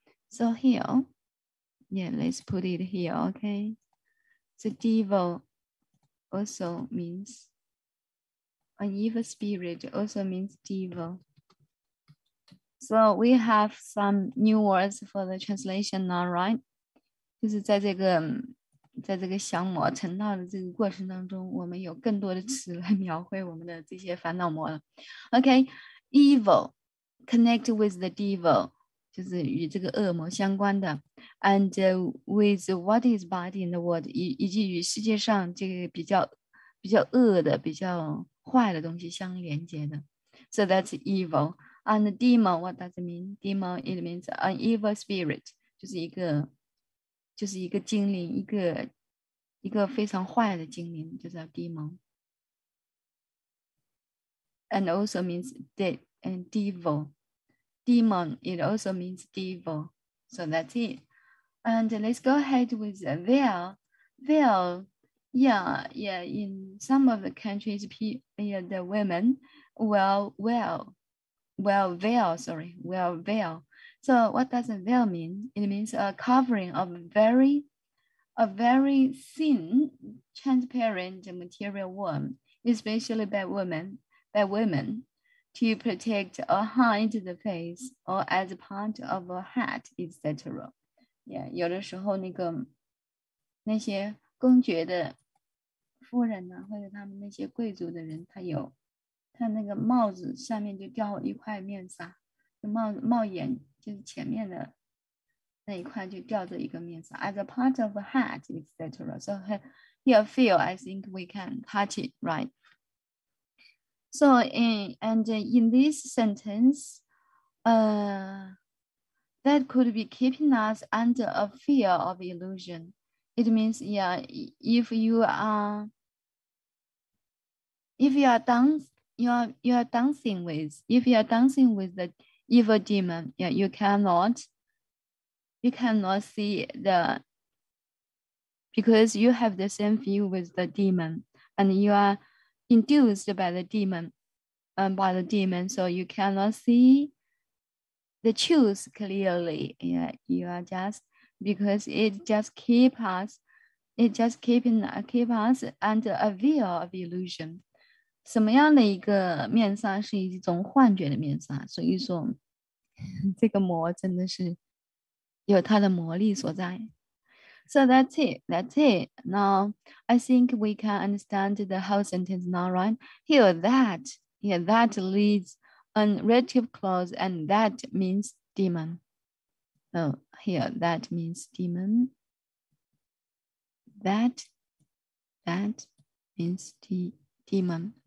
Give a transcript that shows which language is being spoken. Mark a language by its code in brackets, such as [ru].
[en] So here, let's put it here, okay? So devil also means an evil spirit, also means devil. So we have some new words for the translation now, right? [zh] 就是在这个降魔成道的这个过程当中，我们有更多的词来描绘我们的这些烦恼魔了。 [en] Okay, evil, connect with the devil, [zh] 就是与这个恶魔相关的 ， [en] and with what is bad in the world， [zh] 以及与世界上这个比较恶的、比较坏的东西相连接的。 [en] So that's evil. And demon, what does it mean? Demon, it means an evil spirit， [zh] 就是一个精灵，一个非常坏的精灵，就叫 demon。 [en] And also means and devil. Demon, it also means devil. So that's it. And let's go ahead with the veil. Veil, yeah, in some of the countries, the women wear veil. So what does a veil mean? It means a covering of a very thin, transparent material worm, especially by women, to protect or hide the face or as part of a hat, etc. [zh] Yeah, 有的时候那些公爵的夫人呢，或者他们那些贵族的人，他那个帽子下面就掉一块面纱，帽檐就是前面的那一块就吊着一个面纱 ， [en] as a part of a hat, etc. So here feel, I think we can touch it, right? So in this sentence, that could be keeping us under a fear of illusion. It means, yeah, if you are dancing with the evil demon, yeah, you cannot see because you have the same view with the demon and you are induced by the demon, so you cannot see the truth clearly. Yeah, you are just because it just keep us under a veil of illusion. [zh] 什么样的一个面纱是一种幻觉的面纱？所以说，这个魔真的是有它的魔力所在。 [en] So that's it. Now, I think we can understand the whole sentence now, right? Here, that leads an relative clause, and that means demon. Oh, here, that means demon. That means demon.